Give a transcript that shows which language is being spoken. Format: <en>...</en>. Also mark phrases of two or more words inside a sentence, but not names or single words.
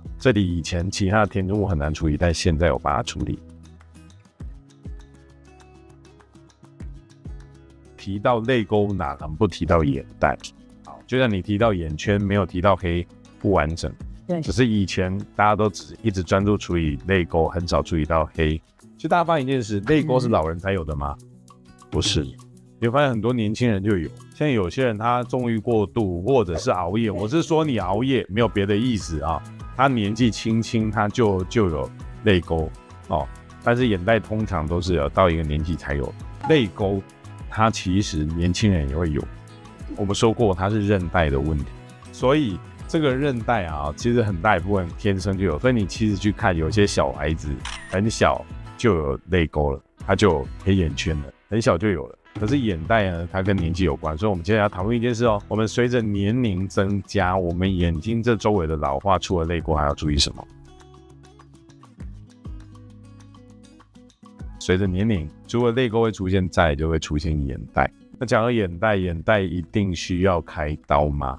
<zh>這裡以前其他的填充物很難處理，但現在有把它處理。提到淚溝，哪能不提到眼袋？就像你提到眼圈，沒有提到黑，不完整。只是以前大家都一直專注處理淚溝，很少注意到黑。其實大家發現一件事，淚溝是老人才有的嗎？不是，你會發現很多年輕人就有。像有些人他縱慾過度，或者是熬夜，我是說你熬夜沒有別的意思他年紀輕輕他就有淚溝但是眼袋通常都是有到一個年紀才有淚溝，它其實年輕人也會有。我們說過它是韌帶的問題，所以這個韌帶其實很大一部分天生就有，所以你其實去看有些小孩子很小就有淚溝了，他就有黑眼圈了，很小就有了。可是眼袋呢，它跟年紀有關，所以我們接下來要討論一件事我們隨着年齡增加，我們眼睛這周圍的老化，除了淚溝還要注意什麼？隨着年齡，除了淚溝會出現，再來就會出現眼袋。那講到眼袋一定需要開刀嗎？</zh>